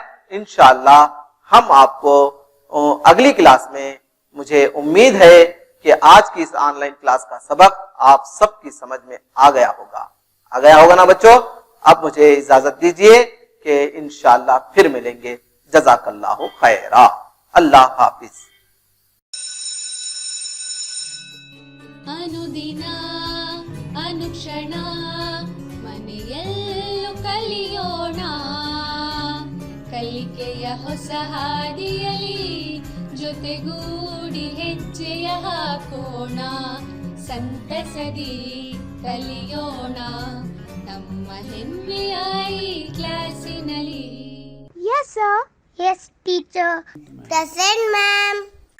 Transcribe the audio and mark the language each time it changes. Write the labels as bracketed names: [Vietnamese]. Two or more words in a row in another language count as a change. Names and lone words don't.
[Urdu] انشاءاللہ ہم آپ کو اگلی کلاس میں، مجھے امید ہے کہ آج کی اس آن لائن کلاس کا سبق آپ سب کی سمجھ میں آ گیا ہوگا نا بچوں؟ اب مجھے اجازت دیجیے کہ انشاءاللہ پھر ملیں گے. [Arabic] جزاک اللہ خیرا. [Urdu] اللہ حافظ. [Kannada] ಅನುದಿನ ಅನುಕ್ಷಣ ಮನೆಯಲ್ಲೂ ಕಲಿಯೋಣ, ಕಲಿಕೆಯ ಹೊಸ ಹಾದಿಯಲಿ ಜೊತೆಗೂಡಿ ಹೆಜ್ಜೆಯ ಹಾಕೋಣ, ಸಂತಸದಿ ಕಲಿಯೋಣ ನಮ್ಮ ಹೆಮ್ಮೆಯ ಈ ಕ್ಲಾಸಿನಲ್ಲಿ. [English] Yes, sir. Yes, teacher. Present, ma'am.